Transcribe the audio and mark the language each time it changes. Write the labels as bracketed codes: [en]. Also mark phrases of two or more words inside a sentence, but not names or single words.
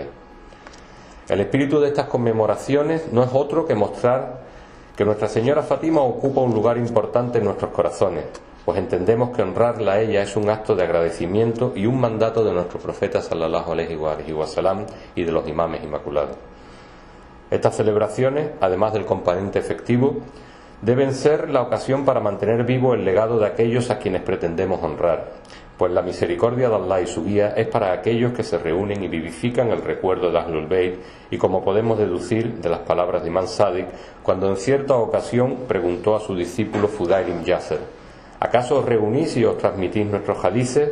[es] El espíritu de estas conmemoraciones no es otro que mostrar que Nuestra Señora Fátima ocupa un lugar importante en nuestros corazones, pues entendemos que honrarla a ella es un acto de agradecimiento y un mandato de nuestro profeta [ar] صلى الله عليه وسلم [es] y de los imames inmaculados. Estas celebraciones, además del componente efectivo, deben ser la ocasión para mantener vivo el legado de aquellos a quienes pretendemos honrar, pues la misericordia de Allah y su guía es para aquellos que se reúnen y vivifican el recuerdo de [ar] أهل البيت, [es] y como podemos deducir de las palabras de Imam Sadiq, cuando en cierta ocasión preguntó a su discípulo Fudail ibn Yasser: ¿acaso os reunís y os transmitís nuestros hadices?